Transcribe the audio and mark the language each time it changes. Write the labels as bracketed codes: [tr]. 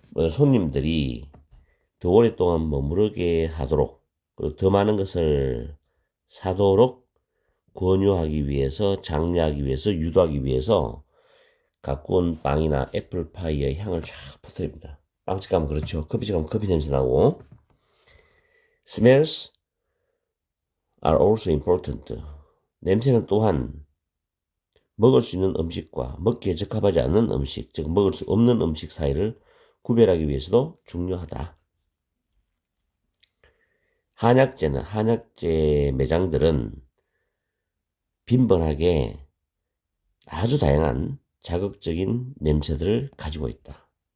[ko] 손님들이 더 오랫동안 머무르게 하도록 그리고 더 많은 것을 사도록 권유하기 위해서 장려하기 위해서 유도하기 위해서 갓 구운 빵이나 애플파이의 향을 쫙 퍼뜨립니다. 빵집 가면 그렇죠. 커피집 가면 커피 냄새 나고. [en] Smells are also important. [ko] 냄새는 또한 먹을 수 있는 음식과 먹기에 적합하지 않는 음식, 즉 먹을 수 없는 음식 사이를 구별하기 위해서도 중요하다. 한약재 매장들은 빈번하게 아주 다양한 자극적인 냄새들을 가지고 있다.